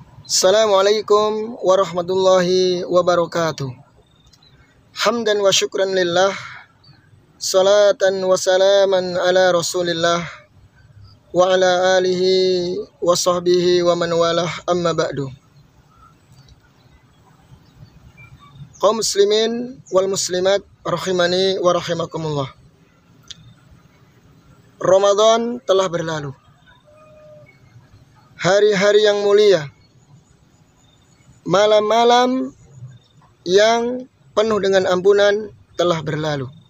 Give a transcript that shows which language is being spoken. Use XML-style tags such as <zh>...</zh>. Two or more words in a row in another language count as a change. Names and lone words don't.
<ar>السلام عليكم ورحمة الله وبركاته. حمدا وشكرا لله، صلاة وسلاما على رسول الله، وعلى آله وصحبه ومن والاه، أما بعد. قوم المسلمين والمسلمات رحمني ورحمكم الله.</ar> <id>Ramadan telah berlalu. Hari-hari yang mulia, malam-malam yang penuh dengan ampunan telah berlalu.</id>